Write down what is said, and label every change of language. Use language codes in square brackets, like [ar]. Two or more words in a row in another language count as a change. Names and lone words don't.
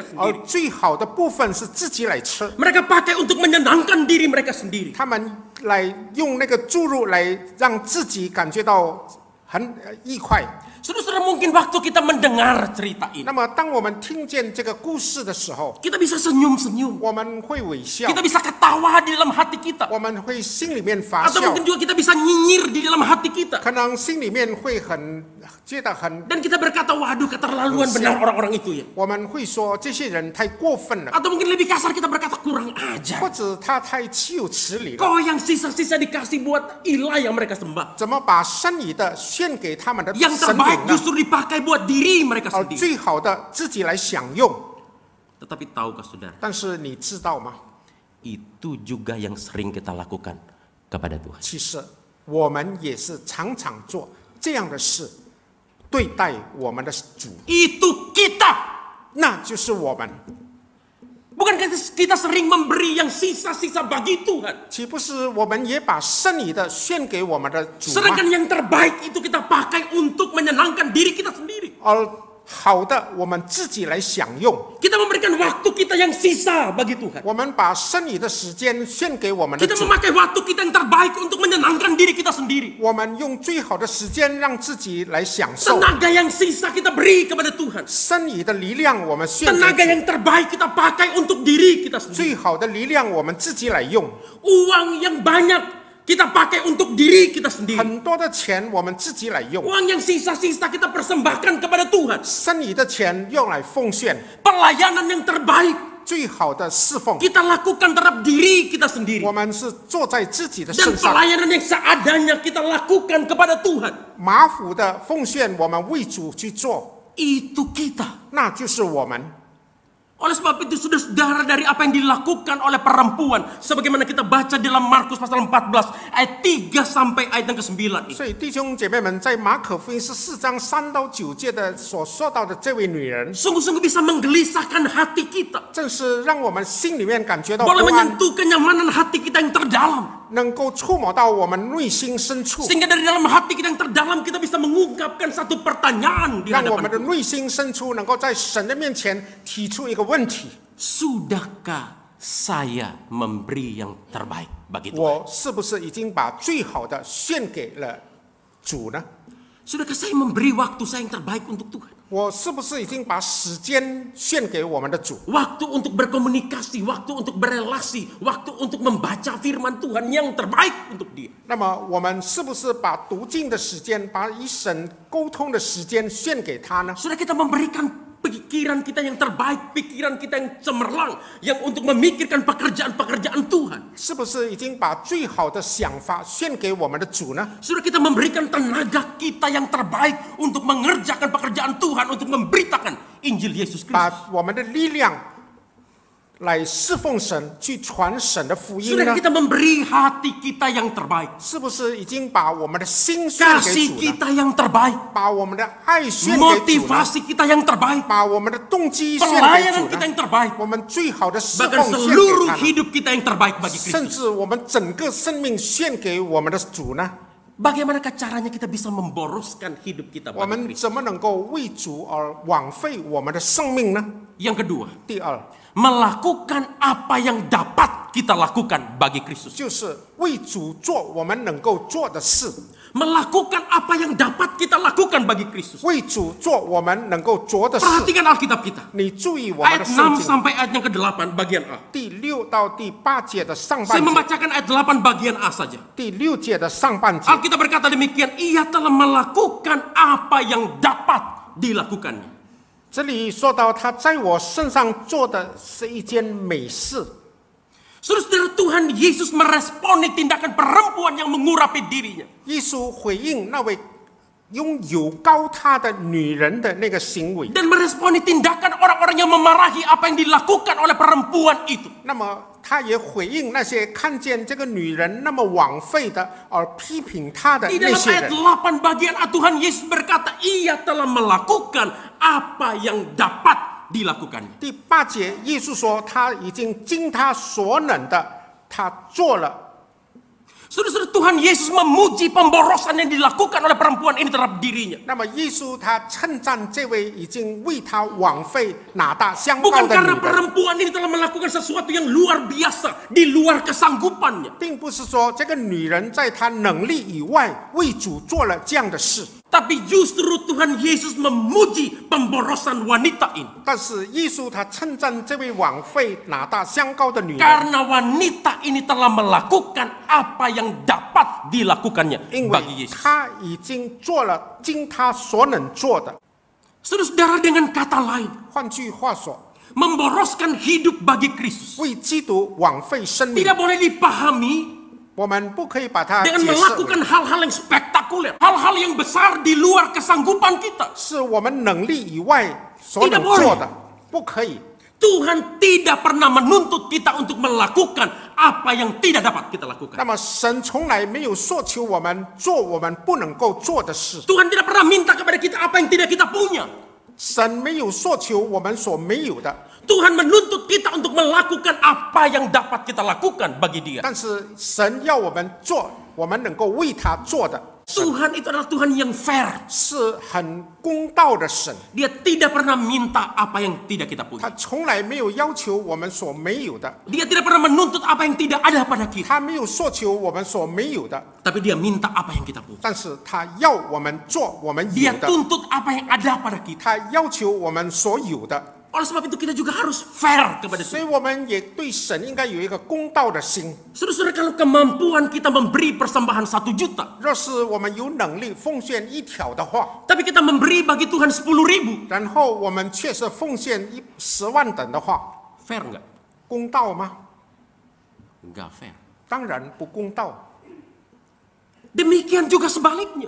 [zh] 而 [id] sendiri. [zh] 最好的部分是自己来吃。 [id] Mereka pakai untuk menyenangkan diri mereka sendiri. [zh] 他们来用那个注入来让自己感觉到很愉快。 [id] Saudara-saudara, mungkin waktu kita mendengar cerita ini, [zh] 那么，当我们听见这个故事的时候， [id] kita bisa senyum-senyum. [zh] 我们会微笑， [id] Kita bisa ketawa di dalam hati kita. [zh] 我们会心里面发 [id] Atau [zh] 笑， [id] mungkin juga kita bisa nyinyir di dalam hati kita. [zh] 可能心里面会觉得很， [id] Dan kita berkata, waduh keterlaluan benar orang-orang itu ya. [zh] 我们会说这些人太过分了， [id] Atau mungkin lebih kasar kita berkata kurang ajar. [zh] 或者他太岂有此理了。 [id] Kau yang sisa-sisa dikasih buat ilah yang mereka sembah. [zh] 怎么把剩余的献给他们的 [id] Yang [zh] 神明 [id] terbaik [zh] 呢？ [id] justru dipakai buat diri mereka [zh] 而 [id] sendiri. [zh] 最好的自己来享用。 [id] Tetapi tahukah saudara, [zh] 但是你知道吗？ [id] itu juga yang sering kita lakukan kepada Tuhan. [zh] 其实我们也是常常做这样的事，对待我们的主， [id] Itu kita. [zh] 那就是我们。 [id] Bukankah kita sering memberi yang sisa-sisa bagi Tuhan? [zh] 岂不是我们也把剩余的献给我们的主吗？ [id] Sedangkan yang terbaik itu kita pakai untuk menyenangkan diri kita sendiri. [zh] 而好的，我们自己来享用。 [id] Kita memberikan waktu kita yang sisa bagi Tuhan. [zh] 我们把剩余的时间献给我们的 [id] Kita [zh] 主， [id] memakai waktu kita yang terbaik untuk menyenangkan diri kita sendiri. [zh] 我们用最好的时间让自己来享受。 [id] Tenaga yang sisa kita beri kepada Tuhan. [zh] 剩余的力量我们献 [id] Tenaga [zh] 给主， [id] yang terbaik kita pakai untuk diri kita sendiri. [zh] 最好的力量我们自己来用。 [id] Uang yang banyak kita pakai untuk diri kita sendiri. [zh] 很多的钱我们自己来用， [id] Uang yang sisa-sisa kita persembahkan kepada Tuhan. [zh] 剩余的钱用来奉献， [id] Pelayanan yang terbaik [zh] 最好的侍奉， [id] kita lakukan terhadap diri kita sendiri. [zh] 我们是坐在自己的 [id] Dan [zh] 身上。 [id] pelayanan yang seadanya kita lakukan kepada Tuhan. [zh] 马虎的奉献，我们为主去做， [id] Itu kita. [zh] 那就是我们。 [id] Oleh sebab itu saudara-saudara, dari apa yang dilakukan oleh perempuan, sebagaimana kita baca dalam Markus pasal 14 ayat 3 sampai ayat yang ke-9 ini. [zh] 所以弟兄姐妹们，在马可福音14章3到9节的所说到的这位女人， [id] Sungguh-sungguh bisa menggelisahkan hati kita. [zh] 正是让我们心里面感觉到 [id] Boleh [zh] 不安， [id] menyentuh kenyamanan hati kita yang terdalam. [zh] 能够触摸到我们内心深处， [id] Sehingga dari dalam hati kita yang terdalam kita bisa mengungkapkan satu pertanyaan di [zh] 让我们 [id] hadapan [zh] 的 [id] Tuhan. [zh] 内心深处能够在神的面前提出一个问题： [id] Sudahkah saya memberi yang terbaik bagi Tuhan? [zh] 我是不是已经把最好的献给了主呢？ [id] Sudahkah saya memberi waktu saya yang terbaik untuk Tuhan? [zh] 我是不是已经把时间献给我们的主？ [id] Waktu untuk berkomunikasi, waktu untuk berelasi, waktu untuk membaca firman Tuhan yang terbaik untuk dia. [zh] 那么我们是不是把读经的时间，把与神沟通的时间献给他呢？ [id] Sudah kita memberikan pikiran kita yang terbaik, pikiran kita yang cemerlang, yang untuk memikirkan pekerjaan-pekerjaan Tuhan. [zh] 是不是已经把最好的想法献给我们的主呢？ [id] Sudah kita memberikan tenaga kita yang terbaik untuk mengerjakan pekerjaan Tuhan, untuk memberitakan Injil Yesus Kristus. [zh] 把我们的力量来侍奉神，去传神的福音 [id] Sudah [zh] 呢？ [id] kita memberi hati kita yang terbaik, [zh] 是不是已经把我们的心献给 [id] kasih [zh] 主呢？ [id] kita yang terbaik, [zh] 把我们的爱献给主呢？ [id] motivasi kita yang terbaik, [zh] 把我们的动机献给 [id] pelayanan [zh] 主 [id] kita [zh] 呢？ [id] yang terbaik, [zh] 我们最好的侍 [id] bahkan [zh] 奉献给 [id] seluruh [zh] 他呢？ [id] hidup kita yang terbaik bagi [zh] 甚 [id] Kristus. [zh] 至我们整个生命献给我们的主呢？ [id] Bagaimanakah caranya kita bisa memboroskan hidup kita [zh] 我 [id] bagi [zh] 们 [id] Kristus? [zh] 怎么能够为主而枉费我们的生命呢？ [id] Yang kedua, [zh] 第二， [id] melakukan apa yang dapat kita lakukan bagi Kristus. [zh] 就是为主做我们能够做的事， [id] Melakukan apa yang dapat kita lakukan bagi Kristus. [zh] 为主做我们能够做的事。 [id] Perhatikan Alkitab kita. [zh] 你注意我们 [id] Ayat [zh] 的圣 [id] 6 [zh] 经 [id] sampai ayat yang ke-8 bagian A. [zh] 第6到第8节的上 [id] Saya [zh] 半节， [id] membacakan ayat 8 bagian A saja. [zh] 第6节的上半节， [id] Alkitab berkata demikian, ia telah melakukan apa yang dapat dilakukannya. [zh] 这里说到他在我身上做的是一件美事。 [id] Saudara-saudara, Tuhan Yesus meresponi tindakan perempuan yang mengurapi dirinya. [zh] 耶稣回应那位拥有高他的女人的那个行为， [id] Dan meresponi tindakan orang-orang yang memarahi apa yang dilakukan oleh perempuan itu. [zh] 那么他也回应那些看见这个女人那么枉费的而批评她的 [id] Di [zh] 那 [id] dalam [zh] 些 [id] ayat [zh] 人。 [id] 8 bagian A, Tuhan Yesus berkata, ia telah melakukan apa yang dapat dilakukannya. [zh] 第8节，耶稣说他已经尽他所能的，他做了。 [id] Saudara-saudara, Tuhan Yesus memuji pemborosan yang dilakukan oleh perempuan ini terhadap dirinya. [zh] 那么耶稣他称赞这位已经为他枉费拿大香膏 [id] Bukan [zh] 的 [id] karena [zh] 女人， [id] perempuan ini telah melakukan sesuatu yang luar biasa di luar kesanggupannya. [zh] 并不是说这个女人在她能力以外为主做了这样的事， [id] Tapi justru Tuhan Yesus memuji pemborosan wanita ini. [zh] 但是耶稣他称赞这位枉费拿大香膏的女人， [id] Karena wanita ini telah melakukan apa yang dapat dilakukannya [zh] 因 [id] bagi [zh] 为 [id] Yesus. [zh] 她已经做了尽她所能做的。 [id] Saudara-saudara, dengan kata lain, [zh] 换句话说， [id] memboroskan hidup bagi Kristus [zh] 为基督枉费生命， [id] tidak boleh dipahami [zh] 我们不可以把它 [id] dengan [zh] 解释 [id] melakukan [zh] 为 [id] hal-hal yang spektakuler, hal-hal yang besar di luar kesanggupan kita. [zh] 是我们能力以外所能 [id] Tidak boleh [zh] 做的，不可以。 [id] Tuhan tidak pernah menuntut kita untuk melakukan apa yang tidak dapat kita lakukan. [zh] 那么神从来没有索求我们做我们不能够做的事， [id] Tuhan tidak pernah minta kepada kita apa yang tidak kita punya. [zh] 神没有索求我们所没有的， [id] Tuhan menuntut kita untuk melakukan apa yang dapat kita lakukan bagi Dia. [zh] 但是神要我们做我们能够为他做的。 [id] Tuhan itu adalah Tuhan yang fair. [zh] 是很公道的神， [id] Dia tidak pernah minta apa yang tidak kita [zh] 他 [id] punya. [zh] 从来没有要求我们所没有的， [id] Dia tidak pernah menuntut apa yang tidak ada pada kita. [zh] 他没有索求我们所没有的， [id] Tapi Dia minta apa yang kita punya. [zh] 但是他要我们做我们有 [id] Dia [zh] 的， [id] tuntut apa yang ada pada kita. [zh] 他要求我们所有的， [id] Oleh sebab itu kita juga harus fair kepada [zh] 所 [id] Tuhan. [zh] 以我们也对神应该有一个公道的心。 [id] Saudara-saudara, kalau kemampuan kita memberi persembahan 1 juta, [zh] 若是我们有能力奉献1条的话， [id] tapi kita memberi bagi Tuhan 10.000, [zh] 然后我们却是奉献10万等的话， [id] fair nggak? [zh] 公道吗？ [id] Nggak fair. [zh] 当然不公道。 [id] Demikian juga sebaliknya.